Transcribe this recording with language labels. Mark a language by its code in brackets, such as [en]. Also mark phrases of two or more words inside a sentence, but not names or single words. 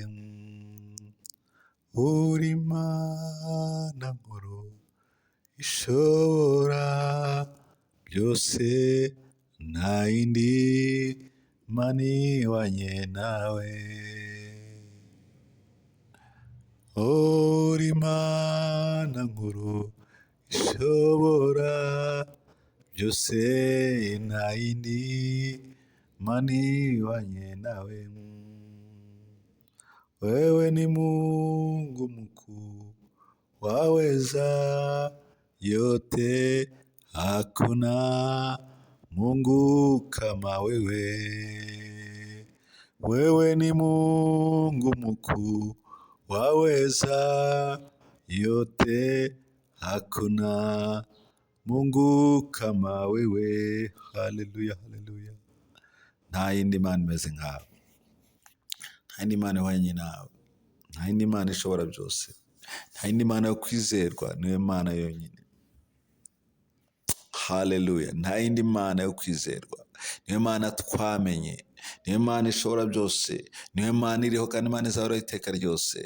[rn] Uri Imana nkuru ishobora byose, nta yindi Mana ihwanye nawe. Uri Imana nkuru ishobora byose, nta yindi Mana ihwanye nawe. [sw] Wewe ni Mungu mkuu, waweza yote, hakuna Mungu kama wewe. Wewe ni Mungu mkuu, waweza yote, hakuna Mungu kama wewe. Haleluya, haleluya. [rn] Nta yindi Mana imeze nkawe, nta yindi Mana ihwanye nawe, nta yindi Mana ishobora byose, nta yindi Mana yo kwizerwa, niwe Mana yonyine. Haleluya. Nta yindi Mana yo kwizerwa, niwe Mana twamenye, niwe Mana ishobora byose, niwe Mana iriho kandi Imana izahoraho iteka ryose.